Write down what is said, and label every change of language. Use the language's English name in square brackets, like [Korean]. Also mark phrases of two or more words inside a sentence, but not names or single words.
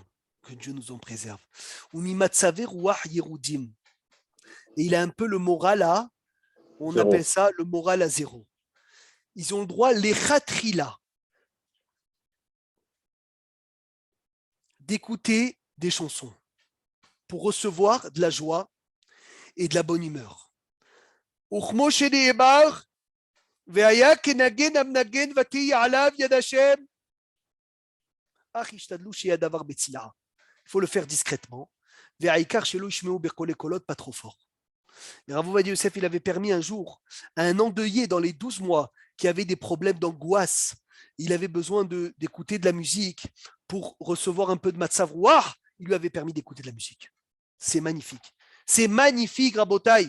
[French] Que Dieu nous en préserve. Et il a un peu le moral à, on Zéro. appelle ça le moral à zéro. Ils ont le droit, les khatrila, d'écouter des chansons pour recevoir de la joie et de la bonne humeur. [Hebrew] וכמו שנאמר, והיה כנגן המנגן ותהי עליו יד השם. אך ישתדלו שיהיה הדבר בצלעה. [French] Il faut le faire discrètement. [Hebrew] והעיקר שלא ישמעו בקולי קולות, [French] pas trop fort. Et Rav Ovadia Yosef, il avait permis un jour à un endeuillé dans les 12 mois qui avait des problèmes d'angoisse, il avait besoin d'écouter de la musique pour recevoir un peu de [Hebrew] מצב רוח, [French] il lui avait permis d'écouter de la musique. C'est magnifique. C'est magnifique, Rabotai.